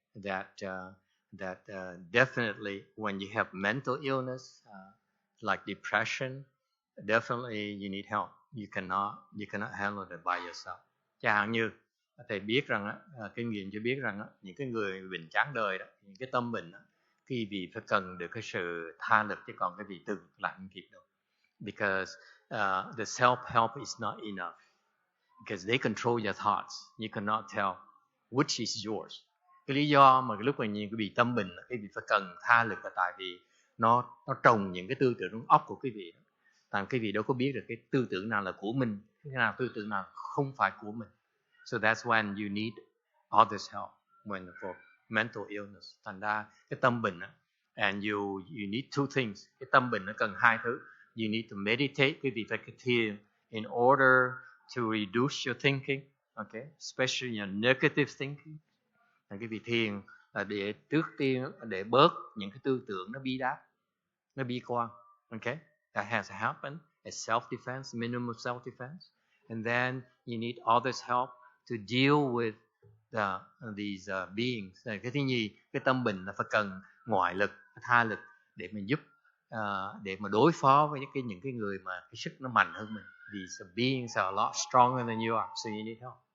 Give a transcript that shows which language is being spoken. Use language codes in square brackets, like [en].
[en] That definitely when you have mental illness like depression, definitely you need help. You cannot handle it by yourself. [vi] Chẳng hạn như thầy biết rằng kinh nghiệm cho biết rằng những cái người bệnh chán đời đó, những cái tâm bệnh đó, cái vị phải cần được cái sự tha lực, chứ còn cái vị tự lại không kịp đâu. [en] Because the self-help is not enough. Because they control your thoughts. You cannot tell which is yours. [vi] Cái lý do mà lúc mà nhìn cái bị tâm bệnh, cái vị phải cần tha lực là tại vì nó trồng những cái tư tưởng trong óc của cái vị đó. Tại cái vị đâu có biết được cái tư tưởng nào là của mình, cái nào tư tưởng nào không phải của mình. [en] So that's when you need others' help when for mental illness. [vi] Thành ra cái tâm bệnh đó, [en] and you need two things. [vi] Cái tâm bệnh nó cần hai thứ. [en] You need to meditate, [vi] cái vị phải thiền [en] in order to reduce your thinking, okay, especially your negative thinking. [vi] Cái vị thiền là để trước tiên để bớt những cái tư tưởng nó bi quan, okay. [en] That has happened as self-defense, minimum self-defense, and then you need others' help to deal with these beings. [vi] Cái thứ nhì, cái tâm bệnh là phải cần ngoại lực, tha lực để mình giúp, để mà đối phó với những cái người mà cái sức nó mạnh hơn mình. [en] These beings are a lot stronger than you are, so you need help.